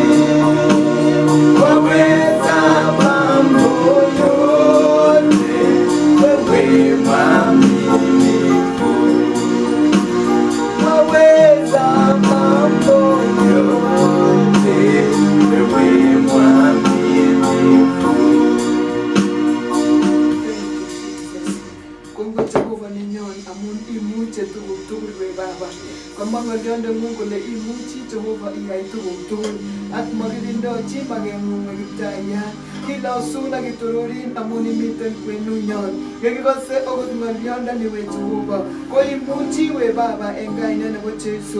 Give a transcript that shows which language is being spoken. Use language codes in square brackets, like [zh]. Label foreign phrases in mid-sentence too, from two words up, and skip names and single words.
[sw] Waweza mambo yote, wewe mwaminifu. Waweza mambo yote, wewe mwaminifu. [kln] Kongo Jehova nenyon amun imuche tuguk tugul [sw] we Baba. [kln] Kamwa ng'olyondeng'ung kole imuchi Jehova iyai tuguk tugul ak makirindochi mageng'ung nekiptayat. Kilosun ak kitororin amun imiten kwenunyon. Yekikose okot ng'olyondoni we Jehova ko imuchi [sw] we Baba [kln] en kainet nebo Jesu.